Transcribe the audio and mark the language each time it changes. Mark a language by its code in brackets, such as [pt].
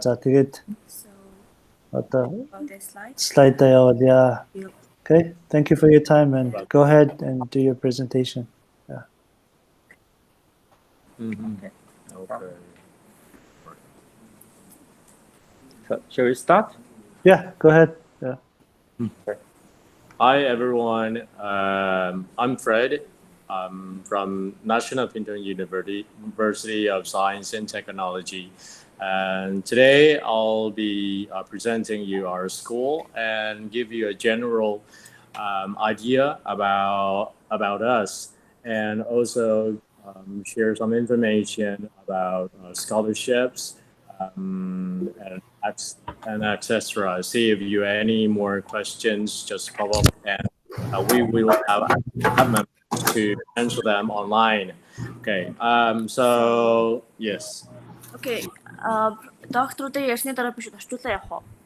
[mn] За тэгээд одоо слайдаа явуулъя. [en] Okay, thank you for your time and go ahead and do your presentation. Yeah. Okay. So, shall we start? Yeah, go ahead. Yeah. Okay. Hi everyone. I'm Fred. I'm from National Pingtung University of Science and Technology. And today I'll be presenting you our school and give you a general idea about us, and also share some information about scholarships and etc. See if you have any more questions, just pop up and we will have members to answer them online. Okay. So yes. Okay. [mn] Докторуудын ярьсны дараа биш орчуулаа явах уу?